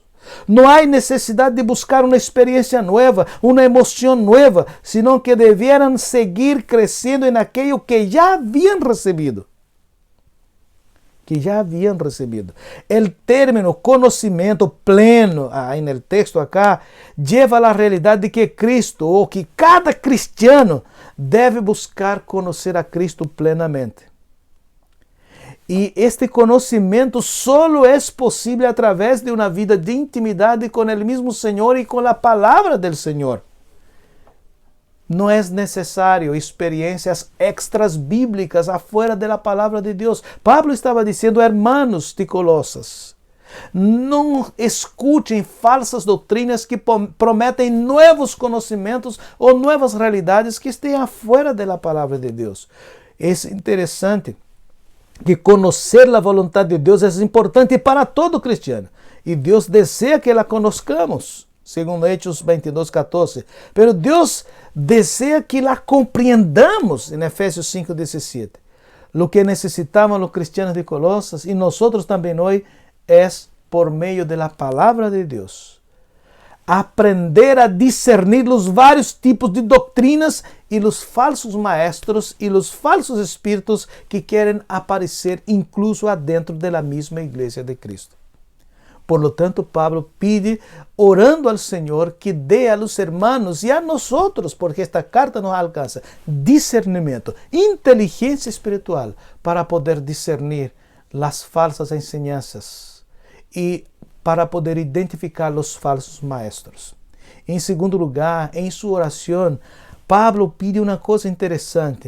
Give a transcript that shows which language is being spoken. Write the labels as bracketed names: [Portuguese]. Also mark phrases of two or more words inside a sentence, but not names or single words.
[Spanish] No hay necesidad de buscar una experiencia nueva, una emoción nueva, sino que debieran seguir creciendo en aquello que ya habían recibido. que ya habían recibido. El término conocimiento pleno, en el texto acá, lleva a la realidad de que Cristo, o que cada cristiano debe buscar conocer a Cristo plenamente. [Portuguese] E este conhecimento solo é possível através de uma vida de intimidade com o mesmo Senhor e com a palavra do Senhor. Não é necessário experiências extras bíblicas afuera da palavra de Deus. Pablo estava dizendo, hermanos de Colosas, não escutem falsas doutrinas que prometem novos conhecimentos ou novas realidades que estejam afuera da palavra de Deus. É interessante que conhecer a vontade de Deus é importante para todo cristiano. E Deus deseja [Spanish] que la conozcamos, [Portuguese] segundo Hechos 22:14. Pero Deus deseja que la compreendamos, em Efésios 5:17. [Spanish] Lo que [Portuguese] necessitamos os cristianos de Colosas e nós também hoje é por meio da palavra de Deus. Aprender a discernir os vários tipos de doutrinas e os falsos maestros e os falsos espíritos que querem aparecer incluso adentro da mesma igreja de Cristo. [Spanish] Por lo tanto, Pablo pide, [Portuguese] orando ao Senhor, que dê a [Spanish] los hermanos [Portuguese] e a nós, porque esta carta nos alcança, discernimento, inteligência espiritual, para poder discernir as falsas enseñanças e para poder identificar os falsos maestros. Em segundo lugar, em sua oração, Pablo pide uma coisa interessante.